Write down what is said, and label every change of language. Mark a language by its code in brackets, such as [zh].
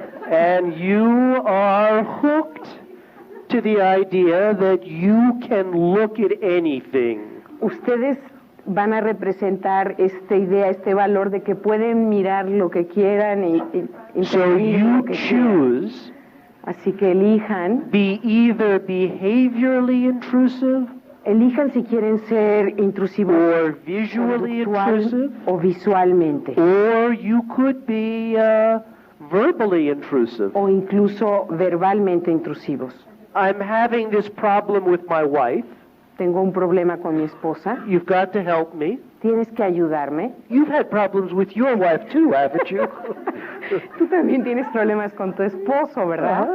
[en] And you are hooked to the idea that you can look at anything. [es] Ustedes van a representar esta idea, este valor de que pueden mirar lo que quieran y [en] So [es] intervenir [en] you [es] lo que quieran. [en] choose [es] Así que elijan [en] either behaviorally intrusive [es] si quieren ser intrusivos [en] or visually [es] conductual [en] intrusive, [es] o visualmente, [en] or you could be verbally intrusive. [es] o incluso verbalmente intrusivos. [en] I'm having this problem with my wife. [es] Tengo un problema con mi esposa, [en] You've got to help me. [es] tienes que ayudarme. [en] You've had problems with your wife too, haven't you? [es] Tú también tienes problemas con tu esposo, ¿verdad?